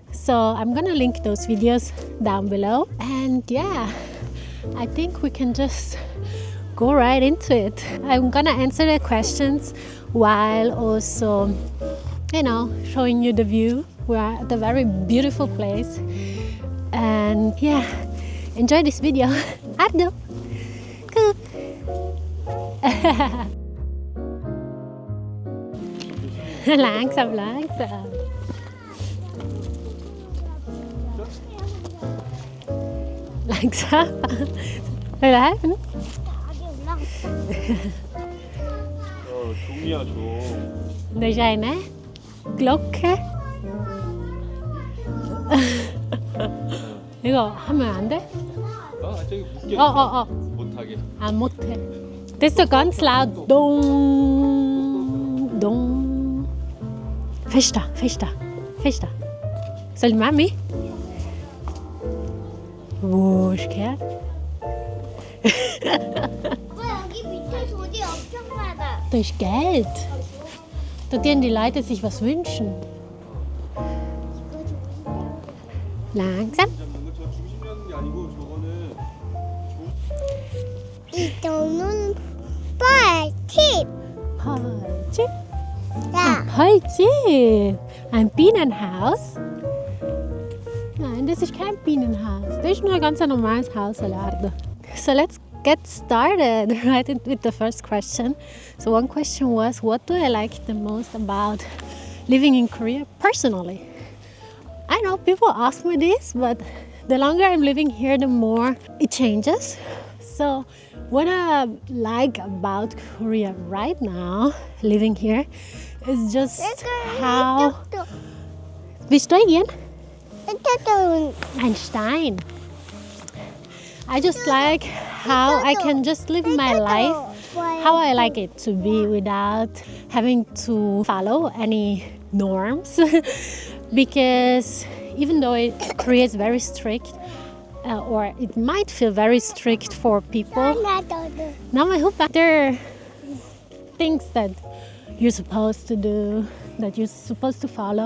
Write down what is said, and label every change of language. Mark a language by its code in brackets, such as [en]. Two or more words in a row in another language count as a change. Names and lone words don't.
[en] So I'm gonna link those videos down below. And yeah, I think we can just go right into it. I'm gonna answer the questions while also, showing you the view. We're at a very beautiful place. And yeah, enjoy this video. Ardo. Good. [de] Langsam. Langsam. Will I helfen? [ko] 종이야 종. [vi] Đây này nè. [ko] Glocke. 이거 하면 안 돼? 저기 묶여. 못하게. 안 못해. [de] Das ist doch ganz laut. Dong, dong. Fester. Soll die Mami? Wo ist gehört? [ko] 여기 밑에 돈이 엄청 많아. [de] Da ist Geld. Da dürfen die Leute sich was wünschen. Langsam. [ko] 저 중심되는 게 아니고 저거는 이거는 벌집. Polchip. 야. [de] Polchip. Ein Bienenhaus. Nein, das ist kein Bienenhaus. Das ist nur ein ganz normales Haus, Alardo. [en] So let's get started right with the first question. So one question was, what do I like the most about living in Korea personally? I know people ask me this, but the longer I'm living here, the more it changes. So what I like about Korea right now, living here, is just how... [de] Willst du gehen? Ein Stein. [en] I just like how I can just live my life how I like it to be without having to follow any norms. Because even though Korea is very strict, or it might feel very strict for people, there are things that you're supposed to do, that you're supposed to follow.